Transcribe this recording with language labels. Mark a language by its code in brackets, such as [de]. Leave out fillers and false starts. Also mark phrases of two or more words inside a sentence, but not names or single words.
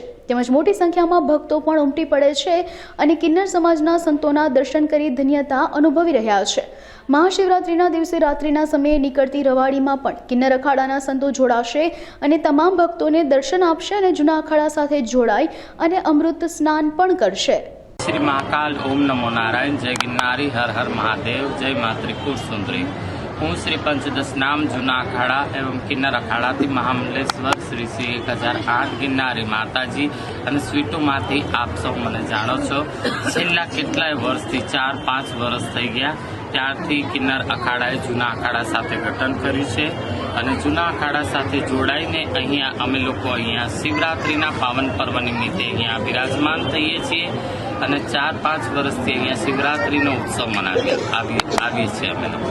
[gu] તેમજ મોટી સંખ્યામાં ભક્તો પણ ઉમટી પડે છે અને કિન્નર સમાજના સંતોના દર્શન કરી ધન્યતા અનુભવી રહ્યા છે। મહાશિવરાત્રિના દિવસે રાત્રિના સમયે નીકળતી રવાડીમાં પણ કિન્નર અખાડાના સંતો જોડાશે અને તમામ ભક્તોને દર્શન આપશે અને જૂના અખાડા સાથે જોડાઈ અને અમૃત સ્નાન પણ કરશે। [hi] श्री महाकाल ओम नमो नारायण जय गिरनारी हर हर महादेव जय माँ त्रिपुर सुंदरी। [gu] हूँ श्री पंचदश नाम जूना अखाड़ा एवं किन्नर अखाड़ा थी महामलेश्वर श्री श्री 1008 गिरनारी माताजी અને સ્વીટોમાંથી આપ સૌ મને જાણો છો। છેલ્લા કેટલાય વર્ષથી 4-5 વર્ષ થઈ ગયા ત્યારથી કિન્નર અખાડાએ જૂના અખાડા સાથે ગઠન કર્યું છે અને જૂના અખાડા સાથે જોડાઈને અહીંયા અમે લોકો અહીંયા શિવરાત્રિના પાવન પર્વ નિમિત્તે અહીંયા બિરાજમાન થઈએ છીએ અને 4-5 વર્ષથી અહીંયા શિવરાત્રિનો ઉત્સવ આવીએ છીએ અમે લોકો।